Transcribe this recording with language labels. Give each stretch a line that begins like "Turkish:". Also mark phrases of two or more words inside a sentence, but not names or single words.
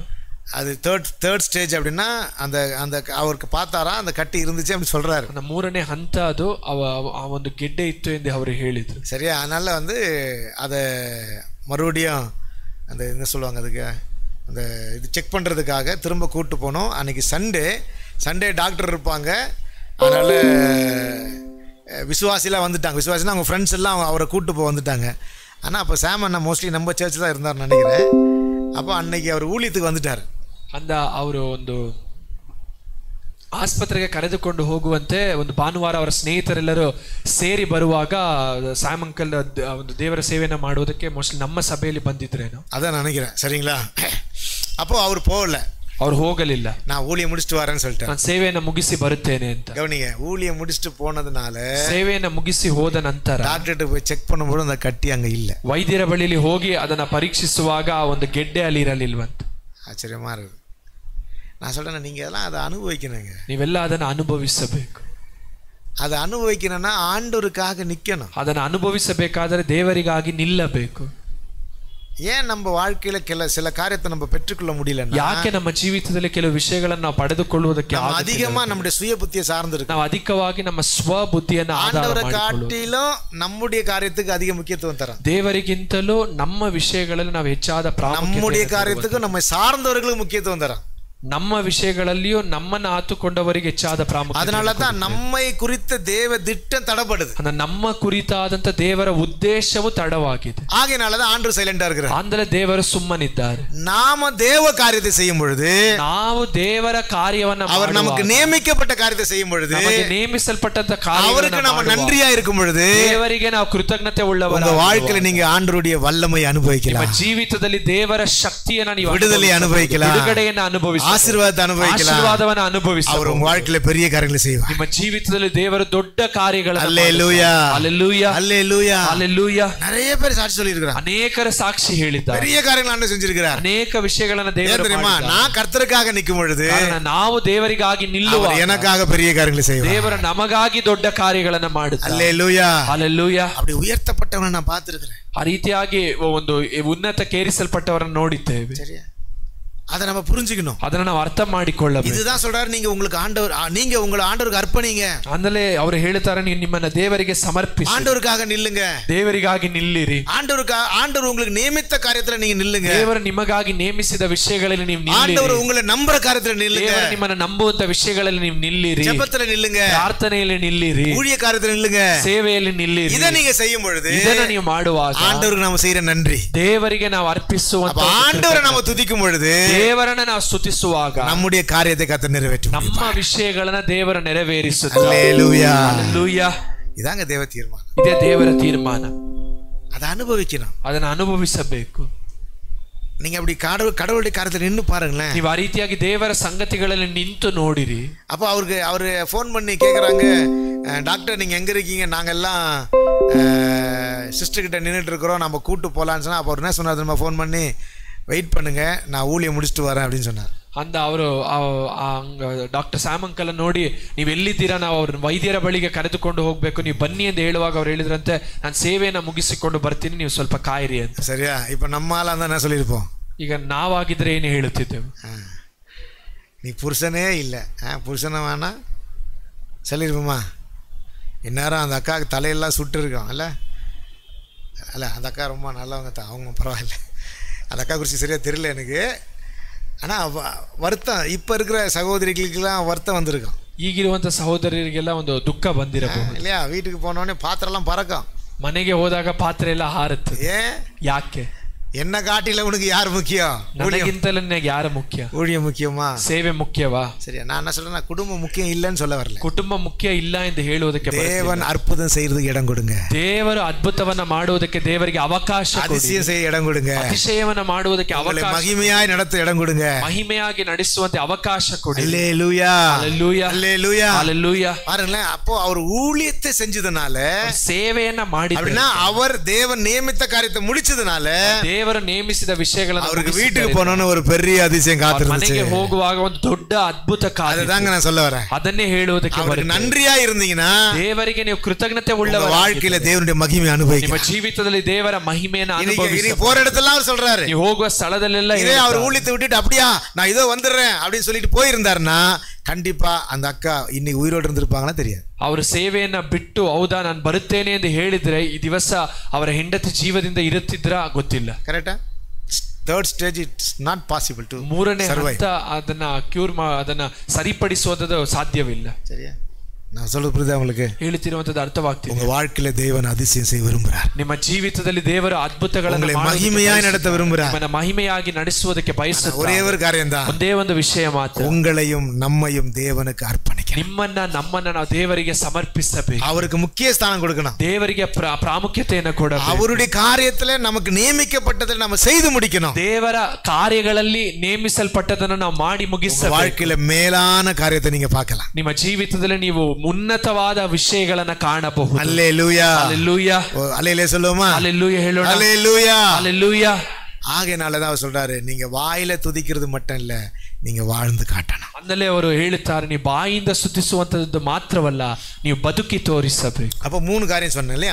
Tamil: அது
English: third stage
Tamil: அப்படின்னா அந்த அவருக்கு பார்த்தாரா அந்த கட்டி இருந்துச்சு அப்படின்னு சொல்றாரு.
Kannada: அந்த 3ನೇ ಹಂತ ಅದು ಒಂದು ಗೆಡ್ಡೆ ಇತ್ತು ಎಂದು ಅವರು ಹೇಳಿದ್ರು.
Tamil: சரியா? அதனால வந்து அதை மறுபடியும் அந்த என்ன சொல்லுவாங்க, அதுக்கு அந்த இது செக் பண்ணுறதுக்காக திரும்ப கூப்பிட்டு போனோம். அன்றைக்கி சண்டே டாக்டர் இருப்பாங்க. அதனால் விசுவாசிலாம் வந்துட்டாங்க. விசுவாசினா அவங்க ஃப்ரெண்ட்ஸ் எல்லாம் அவரை கூப்பிட்டு போக வந்துட்டாங்க. ஆனால் அப்போ சாம் அண்ணா மோஸ்ட்லி நம்ம சர்ச் தான் இருந்தார்னு நினைக்கிறேன். அப்போ அன்னைக்கு அவர் ஊழியத்துக்கு வந்துட்டார்.
Kannada: அந்த ಅವರು ಒಂದು ಆಸ್ಪತ್ರೆಗೆ ಕರೆದುಕೊಂಡು ಹೋಗುವಂತೆ ಒಂದು ಭಾನುವಾರ ಅವರ ಸ್ನೇಹಿತರೆಲ್ಲರೂ ಸೇರಿ ಬರುವಾಗ ಸ್ಯಾಮ್ ಅಂಕಲ್ ಒಂದು ದೇವರ ಸೇವೆಯನ್ನು ಮಾಡುವುದಕ್ಕೆ ಮೋಸ್ಟ್ಲಿ ನಮ್ಮ ಸಭೆಯಲ್ಲಿ ಬಂದಿದ್ರೇನೋ,
Tamil: அதான் நினைக்கிறேன். சரிங்களா? அப்போ அவர் போகல,
Kannada: ಅವ್ರು ಹೋಗಲಿಲ್ಲ.
Tamil: நான் ஊழியம் முடிச்சுட்டு வரேன்னு சொல்லிட்டேன்.
Kannada: ನಾನು ಸೇವೆಯನ್ನು ಮುಗಿಸಿ ಬರುತ್ತೇನೆ ಅಂತ.
Tamil: கவனிங்க, ஊழியம் முடிச்சுட்டு போனதுனால
Kannada: ಸೇವೆಯನ್ನು ಮುಗಿಸಿ ಹೋದ ನಂತರ
Tamil: டாக்டர்கிட்ட போய் செக் பண்ணும்போது அந்த கட்டி அங்கே இல்லை.
Kannada: ವೈದ್ಯರ ಬಳಿಯಲ್ಲಿ ಹೋಗಿ ಅದನ್ನ ಪರೀಕ್ಷಿಸುವಾಗ ಆ ಒಂದು ಗೆಡ್ಡೆ ಅಲ್ಲಿ ಇರಲಿಲ್ವಂತ.
Tamil: ஆச்சரியமா இருக்கு. நான் சொல்றேன், நீங்க எல்லாம் அதை அனுபவிக்கணுங்க.
Kannada: ನೀವೆಲ್ಲ ಅದನ್ನು ಅನುಭವಿಸಬೇಕು.
Tamil: அதை அனுபவிக்கணும்னா ஆண்டவருக்காக நிக்கணும்.
Kannada: ಅದನ್ನು ಅನುಭವಿಸಬೇಕಾದರೆ ದೇವರಿಗಾಗಿ ನಿಲ್ಲಬೇಕು.
Tamil: ஏன் நம்ம வாழ்க்கையில சில காரியத்தை நம்ம பெற்றுக்கொள்ள முடியல?
Kannada: ಯಾಕೆ ನಮ್ಮ ಜೀವಿತದಲ್ಲಿ ಕೆಲವು ವಿಷಯಗಳನ್ನು ನಾವು ಪಡೆದುಕೊಳ್ಳುವುದಕ್ಕೆ
Tamil: அதிகமா நம்முடைய சுய புத்தியை சார்ந்திருக்கு.
Kannada: ನಾವು ಅಧಿಕವಾಗಿ ನಮ್ಮ ಸ್ವ ಬುದ್ಧಿಯನ್ನು ಆಧಾರ
Tamil: காட்டிலும் நம்முடைய காரியத்துக்கு அதிக முக்கியத்துவம் தரோம்.
Kannada: ದೇವರಿಗಿಂತಲೂ ನಮ್ಮ ವಿಷಯಗಳಲ್ಲಿ ನಾವು ಹೆಚ್ಚಾದ ಪ್ರಾಮುಖ್ಯತೆ,
Tamil: நம்முடைய காரியத்துக்கு நம்ம சார்ந்தவர்களுக்கு முக்கியத்துவம் தரோம்.
Kannada: ನಮ್ಮ ವಿಷಯಗಳಲ್ಲಿಯೂ ನಮ್ಮನ್ನು ಆತುಕೊಂಡವರಿಗೆ ಹೆಚ್ಚಾದ ಪ್ರಾಮುಖ್ಯತೆ.
Tamil: அதனால தான் நம்மை குறித்த தேவ திட்டம் தடப்படுது.
Kannada: ನಮ್ಮ ಕುರಿತಾದಂತ ದೇವರ ಉದ್ದೇಶವು ತಡವಾಗಿದೆ.
Tamil: ஆகையினால தான் ஆண்டவர் சைலண்டா இருக்கிறார்.
Kannada: ಅಂದರೆ ದೇವರು ಸುಮ್ಮನಿದ್ದಾರೆ.
Tamil: நாம தேவ காரியத்தை செய்யும் பொழுது,
Kannada: ನಾವು ದೇವರ ಕಾರ್ಯವನ್ನು
Tamil: அவர் நமக்கு நியமிக்கப்பட்ட காரியத்தை செய்யும் பொழுது,
Kannada: ನಮಗೆ ನೇಮಿಸಲ್ಪಟ್ಟಂತ ಕಾರ್ಯವನ್ನು
Tamil: அவருக்கு நாம நன்றியா இருக்கும் பொழுது,
Kannada: ದೇವರಿಗೆ ನಾವು ಕೃತಜ್ಞತೆ ಉಳ್ಳವರಾಗಿ
Tamil: உங்க வாழ்க்கையில நீங்க ஆண்டவருடைய வல்லமை அனுபவிக்கலாம்.
Kannada: ನಿಮ್ಮ ಜೀವಿತದಲ್ಲಿ ದೇವರ ಶಕ್ತಿಯನ್ನು ನೀವು
Tamil: விடுதலை அனுபவிக்கலாம்,
Kannada: ಬಿಡುಗಡೆಯನ್ನು ಅನುಭವಿಸலாம்,
Tamil: ஆசீர்வாதத்தை அனுபவிக்கலாம்,
Kannada: ಆಶೀರ್ವಾದವನ್ನು ಅನುಭವಿಸலாம்.
Tamil: அவர் உங்க வாழ்க்கையில பெரிய காரியங்களை செய்வார்.
Kannada: ನಿಮ್ಮ ಜೀವಿತದಲ್ಲಿ ದೇವರು ದೊಡ್ಡ ಕಾರ್ಯಗಳನ್ನು
Tamil: அல்லேலூயா, அல்லேலூயா, அல்லேலூயா, அல்லேலೂಯಾ. நிறைய பேர் சாட்சி சொல்லியிருக்கிறாங்க.
Kannada: ಅನೇಕರ ಸಾಕ್ಷಿ ಹೇಳಿದ್ದಾರೆ.
Tamil: பெரிய காரியங்களை ஆண்டவர் செஞ்சிருக்கிறார்.
Kannada: ಅನೇಕ ವಿಷಯಗಳನ್ನು ದೇವರು ಮಾಡಿದ್ದಾರೆ.
Tamil: நான் கர்த்தருக்காக நிக்கும் பொழுது,
Kannada: ನಾವು ದೇವರಿಗಾಗಿ ನಿಲ್ಲುವಾಗ
Tamil: எனக்காக பெரிய காரியங்களை செய்வார்.
Kannada: ದೇವರು ನಮಗಾಗಿ ದೊಡ್ಡ ಕಾರ್ಯಗಳನ್ನು ಮಾಡುತ್ತಾರೆ.
Tamil: அல்லேலூயா, அல்லேலூயா. அப்படி உயர்த்தப்பட்டவனை நான் பார்த்திருக்கிறேன்.
Kannada: ಆ ರೀತಿಯಾಗಿ ಒಂದು ಉನ್ನತ ಕೇರಿಸಲ್ಪಟ್ಟವರನ್ನು ನೋಡಿದ್ದೇವೆ.
Tamil: சரியா? அதை நம்ம புரிஞ்சுக்கணும்,
Kannada: ಅದನ್ನ ನಾವು ಅರ್ಥ ಮಾಡಿಕೊಳ್ಳಬೇಕು.
Tamil: இதுதான் சொல்றாரு, நீங்க உங்களுக்கு ஆண்டவர், நீங்க உங்களை ஆண்டவருக்கு அர்ப்பணிங்க.
Kannada: ಅಂದ್ರೆ ಅವರು ಹೇಳ್ತಾರೆ, ನೀವು ನಿಮ್ಮನ್ನ ದೇವರಿಗೆ ಸಮರ್ಪಿಸಿ,
Tamil: ஆண்டவருக்காக நில்லுங்க,
Kannada: ದೇವರಿಗಾಗಿ ನಿಲ್ಲಿರಿ.
Tamil: ஆண்டவர் உங்களுக்கு நியமித்த காரியத்துல நீங்க நில்லுங்க.
Kannada: ದೇವರು ನಿಮಗಾಗಿ ನೇಮಿಸಿದ ವಿಷಯಗಳಲ್ಲಿ ನೀವು ನಿಲ್ಲಿರಿ.
Tamil: ஆண்டவர் உங்களை நம்புற காரியத்துல நில்லுங்க.
Kannada: ದೇವರು ನಿಮ್ಮನ್ನ ನಂಬುವಂತ ವಿಷಯಗಳಲ್ಲಿ ನೀವು ನಿಲ್ಲಿರಿ.
Tamil: ஜெபத்துல நில்லுங்க,
Kannada: ಪ್ರಾರ್ಥನೆಯಲ್ಲಿ ನಿಲ್ಲಿರಿ,
Tamil: ஊழிய காரியத்துல நில்லுங்க,
Kannada: ಸೇವೆಯಲ್ಲಿ ನಿಲ್ಲಿರಿ.
Tamil: இத நீங்க செய்யும் பொழுது
Kannada: ಇದನ್ನ ನೀವು ಮಾಡುವಾಗ
Tamil: ஆண்டவருக்கு நாம செய்யற நன்றி,
Kannada: ದೇವರಿಗೆ ನಾವು ಅರ್ಪಿಸುವಂತ,
Tamil: ஆண்டவரை நாம துதிக்கும் பொழுது
Kannada: ದೇವರನ್ನ ನಾವು ಸ್ತುತಿಸುವಾಗ
Tamil: நம்முடைய காரியத்தை கர்த்தர் நிறைவேற்றும்,
Kannada: ನಮ್ಮ ವಿಷಯಗಳನ್ನ ದೇವರು ನೆರವೇರಿಸುತ್ತಾರೆ.
Tamil: ஹல்லேலூயா,
Kannada: ಹಲ್ಲೆಲೂಯಾ.
Tamil: இதாங்க தேவ தீர்மானம்,
Kannada: ಇದೇ ದೇವರ ತೀರ್ಮಾನ.
Tamil: அதை ಅನುಭವಿக்கணும்,
Kannada: ಅದನ್ನ ಅನುಭವಿಸಬೇಕು.
Tamil: நீங்க அப்படி கடவுளுடைய காரியத்துல நின்னு பாருங்களேன்.
Kannada: ನೀವು ಆ ರೀತಿಯಾಗಿ ದೇವರ ಸಂಗತಿಗಳಲ್ಲಿ ನಿಂತು ನೋಡಿರಿ.
Tamil: அப்போ அவரு ஃபோன் பண்ணி கேக்குறாங்க, டாக்டர் நீங்க எங்க இருக்கீங்க, நாங்க எல்லாம் சிஸ்டர் கிட்ட நின்றுட்டு இருக்கிறோம், நம்ம கூட்டு போலான்னு சொன்னா, அப்போ அவர் என்ன சொன்னார், நம்ம ஃபோன் பண்ணி வெயிட் பண்ணுங்க, நான் ஊழியம் முடிச்சுட்டு வரேன் அப்படின்னு சொன்னார்.
Kannada: ಅಂದ ಅವರು ಡಾಕ್ಟರ್ ಸ್ಯಾಮ್ ಅಂಕಲ್ ನೋಡಿ, ನೀವು ಎಲ್ಲಿದ್ದೀರಾ, ನಾವು ಅವ್ರ ವೈದ್ಯರ ಬಳಿಗೆ ಕರೆದುಕೊಂಡು ಹೋಗ್ಬೇಕು, ನೀವು ಬನ್ನಿ ಅಂತ ಹೇಳುವಾಗ ಅವ್ರು ಹೇಳಿದ್ರಂತೆ, ನಾನು ಸೇವೆಯನ್ನು ಮುಗಿಸಿಕೊಂಡು ಬರ್ತೀನಿ, ನೀವು ಸ್ವಲ್ಪ ಕಾಯಿರಿ ಅಂತ. ಸರಿಯಾ?
Tamil: இப்போ நம்மால அந்த நான் சொல்லியிருப்போம்,
Kannada: ಈಗ ನಾವಾಗಿದ್ರೆ ಏನು ಹೇಳುತ್ತಿದ್ದೆವು,
Tamil: நீ புருஷனே இல்லை, புருஷனை வேணா சொல்லியிருப்போமா? இந்நேரம் அந்த அக்காவுக்கு தலையெல்லாம் சுட்டு இருக்கோம் இல்லை? அல்ல, அந்த அக்கா ரொம்ப நல்லவங்க தான், அவங்க பரவாயில்ல, அந்த அக்கா குறித்து சரியாக தெரியல எனக்கு. ஆனால் வருத்தம், இப்போ இருக்கிற சகோதரிகளுக்கெல்லாம் வருத்தம் வந்திருக்கும்,
Kannada: ಈಗಿರುವಂತ ಸಹೋದರರಿಗೆಲ್ಲ ಒಂದು ದುಃಖ ಬಂದಿರಬಹುದು
Tamil: இல்லையா? வீட்டுக்கு போனோடனே பாத்திரம்லாம் பறக்கும்,
Kannada: ಮನೆಗೆ ಹೋದಾಗ ಪಾತ್ರೆ ಎಲ್ಲ ಹಾರುತ್ತೆ.
Tamil: ஏன்?
Kannada: ಯಾಕೆ?
Tamil: என்ன காட்டில உனக்கு யார் முக்கியம்?
Kannada: ನನಗಿಂತಲೂ ನನಗೆ ಯಾರು ಮುಖ್ಯ?
Tamil: ஊழியம் முக்கியமா?
Kannada: ಸೇವೆ ಮುಖ್ಯವಾ?
Tamil: சரியா? நான் என்ன சொல்றேன்னா, குடும்பம் முக்கியம் இல்லைன்னு சொல்ல வரல,
Kannada: ಕುಟುಂಬ ಮುಖ್ಯ ಇಲ್ಲ ಎಂದು ಹೇಳುವುದಕ್ಕೆ
Tamil: தேவன் அற்புதம் செய்யறதுக்கு இடம் கொடுங்க,
Kannada: ದೇವರು ಅದ್ಭುತವನ್ನ ಮಾಡುವುದಕ್ಕೆ ದೇವರಿಗೆ ಅವಕಾಶ ಕೊಡಿ,
Tamil: அதிசயம் செய்ய இடம் கொடுங்க,
Kannada: ಅತಿಶಯವನ್ನ ಮಾಡುವುದಕ್ಕೆ ಅವಕಾಶ,
Tamil: மகிமையாய் நடத்த இடம் கொடுங்க,
Kannada: ಮಹಿಮೆಯಾಗಿ ನಡೆಸುವಂತೆ ಅವಕಾಶ ಕೊಡಿ.
Tamil: அல்லேலூயா, அல்லேலூயா, அல்லேலூயா, அல்லேலூயா. பாருங்களேன், அப்போ அவர் ஊழியத்தை செஞ்சதுனால,
Kannada: ಸೇವೆಯನ್ನ ಮಾಡಿ,
Tamil: அப்படின்னா அவர் தேவன் நியமித்த காரியத்தை முடிச்சதுனால,
Kannada: ದೇವರು ನೇಮಿಸಿದ ವಿಷಯಗಳನ್ನು
Tamil: அவருக்கு வீட்டுக்கு போனோன்னு ஒரு பெரிய அதிசயம் காத்திருந்துச்சு,
Kannada: ಮನೆಗೆ ಹೋಗುವಾಗ ಒಂದು ದೊಡ್ಡ ಅದ್ಭುತ ಕಾರ್ಯ.
Tamil: அதுதாங்க நான் சொல்ல வரேன்,
Kannada: ಅದನ್ನೇ ಹೇಳುವುದಕ್ಕೆ
Tamil: அவருக்கு நன்றியா இருந்தீங்கன்னா
Kannada: ದೇವರಿಗೆ ನೀವು ಕೃತಜ್ಞತೆ ಉಳ್ಳವರ
Tamil: வாழ்க்கையில தேவனுடைய மகிமை
Kannada: ನಿಮ್ಮ
Tamil: அனுபவிக்கலாம்.
Kannada: ಜೀವಿತದಲ್ಲಿ ದೇವರ ಮಹಿಮೆಯನ್ನು
Tamil: இனி
Kannada: ಅನುಭವಿಸಿ,
Tamil: போற இடத்துல அவர் சொல்றாரு,
Kannada: ನೀವು ಹೋಗುವ ಸ್ಥಳದಲ್ಲೆಲ್ಲ
Tamil: இதே அவர் ஊழியத்தை விட்டுட்டு அப்படியா நான் இதோ வந்துடுறேன் அப்படின்னு சொல்லிட்டு போயிருந்தாருன்னா, கண்டிப்பா அந்த அக்கா இன்னைக்கு உயிரோடு இருந்திருப்பாங்களா தெரியாது.
Kannada: ಅವರು ಸೇವೆಯನ್ನ ಬಿಟ್ಟು ಹೌದಾ ನಾನು ಬರುತ್ತೇನೆ ಎಂದು ಹೇಳಿದ್ರೆ ಈ ದಿವಸ ಅವರ ಹೆಂಡತಿ ಜೀವದಿಂದ ಇರುತ್ತಿದ್ರ ಗೊತ್ತಿಲ್ಲ.
English: Correct? Third stage it's not possible to
Kannada: ಮೂರನೇ ಹಂತ ಅದನ್ನ ಅದನ್ನ ಸರಿಪಡಿಸೋದು ಸಾಧ್ಯವಿಲ್ಲ. ಸರಿಯಾ?
Tamil: நான் சொல்றது புரியுதா உங்களுக்கு?
Kannada: ಹೇಳ್ತಿರುವಂತದ್ದು ಅರ್ಥವಾಗ್ತಿದೆ.
Tamil: உங்க வாழ்க்கையில தேவன் அதிசயம் செய்ய விரும்புறார்.
Kannada: ನಿಮ್ಮ ಜೀವಿತದಲ್ಲಿ ದೇವರು ಅದ್ಭುತಗಳನ್ನು
Tamil: மகிமையாய் நடத்த விரும்புறார்.
Kannada: ನಿಮ್ಮನ್ನ ಮಹಿಮೆಯಾಗಿ ನಡೆಸುವುದಕ್ಕೆ ಬಯಸುತ್ತಾರೆ.
Tamil: ஒரே ஒரு காரியம் தான்,
Kannada: ಒಂದೇ ಒಂದು ವಿಷಯ ಮಾತ್ರ,
Tamil: உங்களையும் நம்மையும் தேவனுக்கு அர்ப்பணிக்கணும்.
Kannada: ನಮ್ಮನ್ನ ನಾವು ದೇವರಿಗೆ ಸಮರ್ಪಿಸಬೇಕು.
Tamil: அவருக்கு முக்கிய ஸ்தானம் கொடுக்கணும்.
Kannada: ದೇವರಿಗೆ ಪ್ರಾಮುಖ್ಯತೆಯನ್ನು ಕೊಡಬೇಕು.
Tamil: அவருடைய காரியத்துல நமக்கு நியமிக்கப்பட்டதை நம்ம செய்து முடிக்கணும்.
Kannada: ದೇವರ ಕಾರ್ಯಗಳಲ್ಲಿ ನೇಮಿಸಲ್ಪಟ್ಟದನ್ನು ನಾವು ಮಾಡಿ ಮುಗಿಸಬೇಕು.
Tamil: வாழ்க்கையில மேலான காரியத்தை நீங்க பார்க்கலாம்.
Kannada: ನಿಮ್ಮ ಜೀವಿತದಲ್ಲಿ ನೀವು ಉನ್ನತವಾದ ವಿಷಯಗಳನ್ನ ಕಾಣಬಹುದು.
Tamil: அல்லேலூயா, அல்லேலூயா, அல்லேலூயா சொல்லுமா?
Kannada: அல்லேலூயா ಹೇಳೋಣ.
Tamil: அல்லேலூயா, அல்லேலூயா. ஆகையினாலதான் அவர் சொல்றாரு, நீங்க வாயில துதிக்கிறது மட்டும் இல்ல, நீங்க வாழ்ந்து காட்டணும். ಅಂದಲೇ ಅವರು ಹೇಳುತ್ತಾರೆ, ನೀವು ಬಾಯಿಂದ ಸ್ತುತಿಸುವಂತದ್ದು ಮಾತ್ರವಲ್ಲ, ನೀವು ಬದುಕಿ ತೋರಿಸಬೇಕು. அப்ப மூணு காரியம் சொன்னேன் இல்லையா?